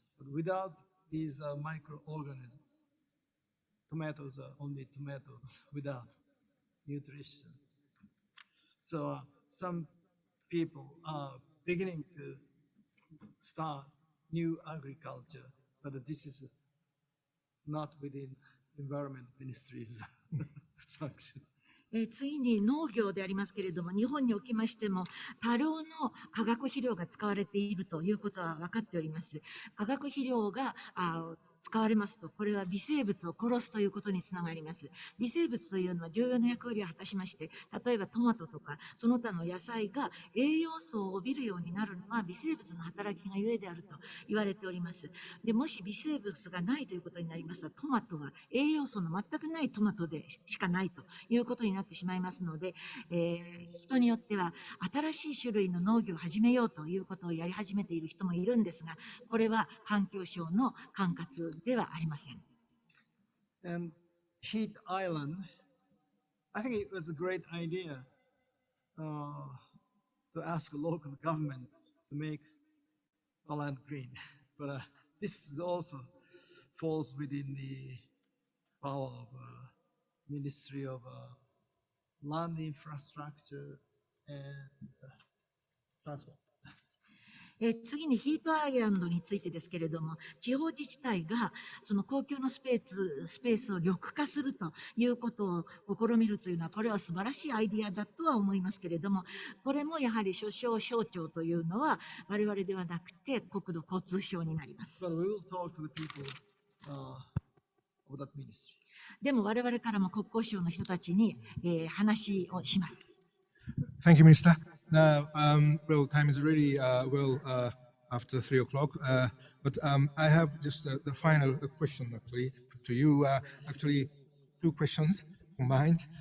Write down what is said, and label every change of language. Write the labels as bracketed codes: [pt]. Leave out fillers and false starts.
[en] But without these microorganisms, tomatoes are only tomatoes without nutrition. So some people are beginning to start new agriculture, but this is not within Environment Ministry's function. [ja] 次に農業でありますけれども、日本におきましても多量の化学肥料が使われているということは分かっております。化学肥料が使われますと、これは微生物を殺すということにつながります。微生物というのは重要な役割を果たしまして、例えばトマトとかその他の野菜が栄養素を帯びるようになるのは微生物の働きがゆえであると言われております。でもし微生物がないということになりますと、トマトは栄養素の全くないトマトでしかないということになってしまいますので、人によっては新しい種類の農業を始めようということをやり始めている人もいるんですが、これは環境省の管轄ではありません。 [en] And heat island, I think it was a great idea to ask a local government to make the land green. But this also falls within the power of Ministry of Land Infrastructure and Transport. [ja] 次にヒートアイランドについてですけれども、地方自治体がその公共のスペースを緑化するということを試みるというのは、これは素晴らしいアイディアだとは思いますけれども、これもやはり所掌省庁というのは我々ではなくて国土交通省になります。 [en] So we will talk to the people of that ministry. [ja] でも我々からも国交省の人たちに、話をします。 [en] Thank you, Minister. Now, well, time is really after 3 o'clock, but I have just the final question actually to you. Actually, 2 questions combined.